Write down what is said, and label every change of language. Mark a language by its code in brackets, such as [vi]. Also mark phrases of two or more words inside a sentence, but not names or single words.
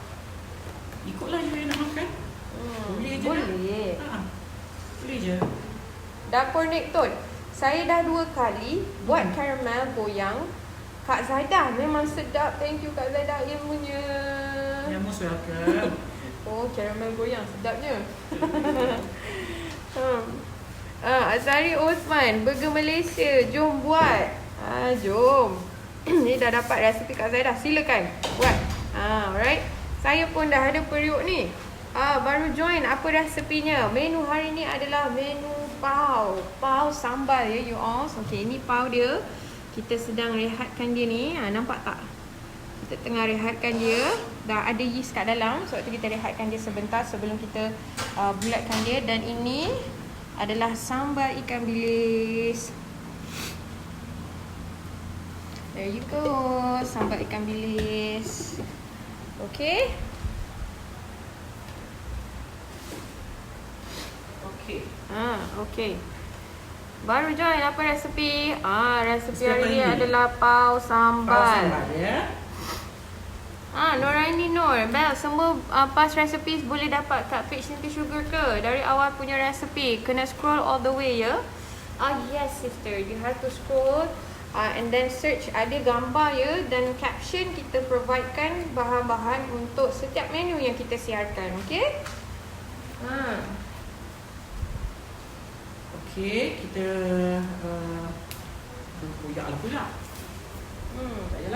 [ms] Ikutlah you nak makan. Boleh je. Boleh. Boleh je. Dapur Nekton. Saya dah 2 kali buat karamel goyang. Kak Zaidah memang sedap. [en] Thank you [ms] Kak Zaidah ilmunya. [en] Yang most welcome. [ms] Karamel goyang sedapnya. Azari Osman, burger Malaysia, jom buat. Jom. Ni dah dapat resepi Kak Zaidah, silakan buat. [en] Alright. [ms] Saya pun dah ada periuk ni. Baru join, apa resepinya? Menu hari ni adalah menu pau sambal ya [en] you all. [ms] Okay, ni pau dia. Kita sedang rehatkan dia ni. Nampak tak? Kita tengah rehatkan dia. Dah ada yeast kat dalam. Sebab tu kita rehatkan dia sebentar sebelum kita bulatkan dia. Dan ini adalah sambal ikan bilis. [en] There you go. [ms] Sambal ikan bilis. Okay. Okay. Baru join, apa resepi? Resepi hari ni adalah pau sambal. Pau sambal ya. Noraini Nur, Bel, semua [en] past recipes [ms] boleh dapat kat page Simple Sugar ke? Dari awal punya resepi, kena scroll [en] all the way ya. Yes sister, you have to scroll and then search, [ms] ada gambar ya, dan caption kita providekan bahan-bahan untuk setiap menu yang kita siarkan, okay? Okay, kita koyak lah pula. Tak yalah.